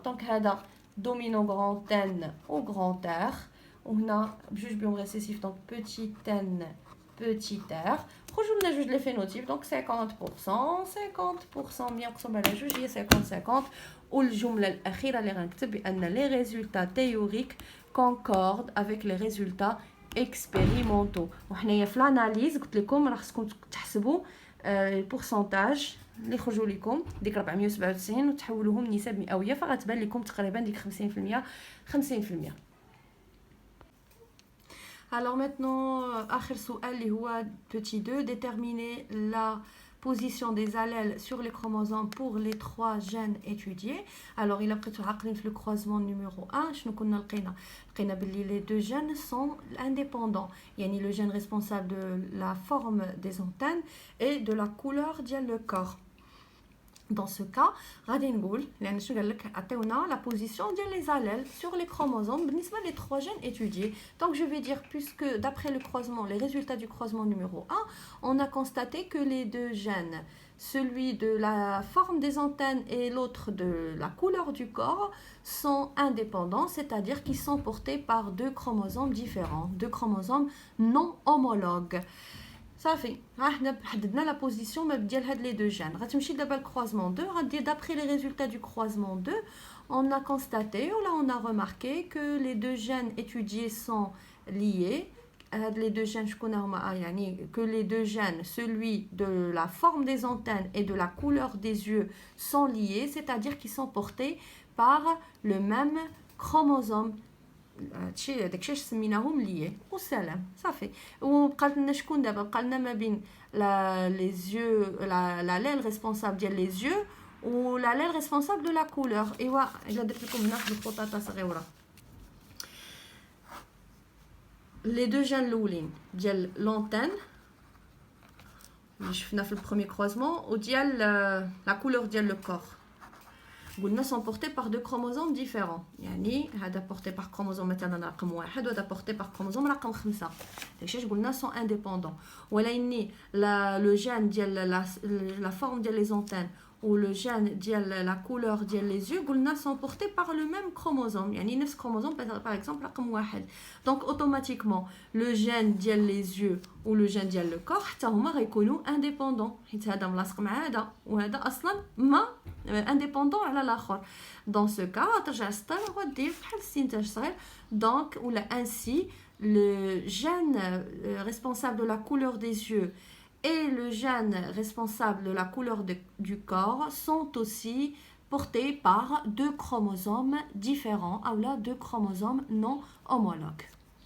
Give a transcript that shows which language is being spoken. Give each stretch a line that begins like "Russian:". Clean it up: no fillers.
Arabic: دونك هذا dominant grand N au grand R وهنا بجوج بهم ريسيسيف دونك petit n petit r خرجوا لنا جوج لي فينوتيب دونك 50% 50% ملي نقسم على جوج هي 50 والجمله الاخيره اللي غنكتب بان لي ريزولتا تيوريك
French: concordent avec les résultats expérimentaux.
Arabic: وحنايا في الاناليز قلت لكم راه خصكم تحسبوا البورسونتاج اللي خرجوا لكم ديك 497 وتحولوهم نسب مئويه فغتبان لكم تقريبا ديك 50%.
French: Alors maintenant
Arabic: اخر سؤال اللي هو
French: petit 2 déterminer la position des allèles sur les chromosomes pour les 3 gènes étudiés. Alors il a pris عاقلين في le croisement numéro 1
Arabic: شنو كنا لقينا باللي
French: les deux gènes sont indépendants يعني le gène responsable de la forme des antennes et de la couleur ديال le corps. Dans ce cas,
Arabic: غادي نقول لان شنو قال لك عطيونا la position ديال les allèles sur les chromosomes بالنسبه les trois gènes étudiés.
French: Donc je vais dire puisque d'après le croisement, les résultats du croisement numéro 1, on a constaté que les deux gènes, celui de la forme des antennes et l'autre de la couleur du corps, sont indépendants, c'est-à-dire qu'ils sont portés par deux chromosomes différents, deux chromosomes non homologues.
Arabic: صافي حنا حددنا لا بوزيسيون ديال هاد لي دو جين.
French: غتمشي دابا الكروازمون 2 غادير d'après les résultats du croisement 2 on a constaté ou là on a remarqué que les deux gènes étudiés sont liés. Les deux gènes
Arabic: شكون هما
French: يعني que les deux gènes, celui de la forme des antennes et de la couleur des yeux, sont liés, c'est-à-dire qu'ils sont portés par le même chromosome.
Arabic: هادشي داكشي سميناهم لي وسلام صافي. وبقات لنا شكون دابا بقى لنا ما بين لي زيو l'allèle responsable ديال لي زيو و l'allèle responsable de la couleur. ايوا الا درت لكم هنا واحد الخطاطه صغيره لي دو جين الاولين ديال لونتين اللي شفنا في البروميير كروزمون وديال لا كولور ديال لو كور قلنا
French: sont portés par deux chromosomes différents.
Arabic: يعني هذا porté par chromosome مثلا رقم 1 وهذا porté par chromosome رقم 5. داكشي قلنا sont indépendants. ولكن
French: le gène ديال la forme ديال les antennes ou le gène ديال la couleur ديال les yeux قلنا sont portés par le même chromosome. يعني نفس chromosome par exemple رقم 1. Donc automatiquement le gène ديال les yeux ou le gène ديال le corps حتى هما غيكونوا indépendants
Arabic: حيت هذا ملاصق مع هذا وهذا اصلا ما indépendant على الاخر.
French: Dans ce cas
Arabic: ترجع السطر ودير بحال السينتاج صغير.
French: Donc ou là ainsi le gène responsable de la couleur des yeux et le gène responsable de la couleur du corps sont aussi portés par deux chromosomes différents ou là deux chromosomes non homologues.